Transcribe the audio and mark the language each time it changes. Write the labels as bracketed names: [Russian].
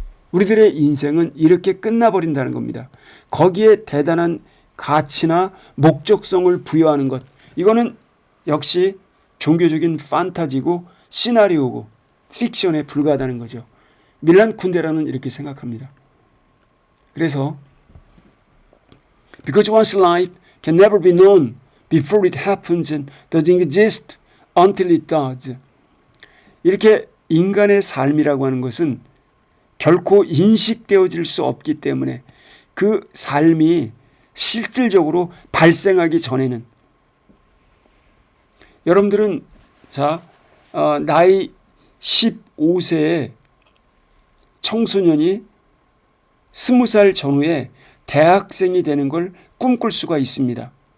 [Korean] 우리들의 인생은 이렇게 끝나버린다는 겁니다. 거기에 대단한 가치나 목적성을 부여하는 것, 이거는 역시 종교적인 판타지고 시나리오고 픽션에 불과하다는 거죠. 밀란 쿤데라는 이렇게 생각합니다. 그래서 [English] because one's life can never be known before it happens and doesn't exist until it does. [Korean] 이렇게 인간의 삶이라고 하는 것은 결코 인식되어질 수 없기 때문에 그 삶이 실질적으로 발생하기 전에는, 여러분들은 나이 15세의 청소년이 20살 전후에 대학생이 되는 걸 꿈꿀 수가 있습니다.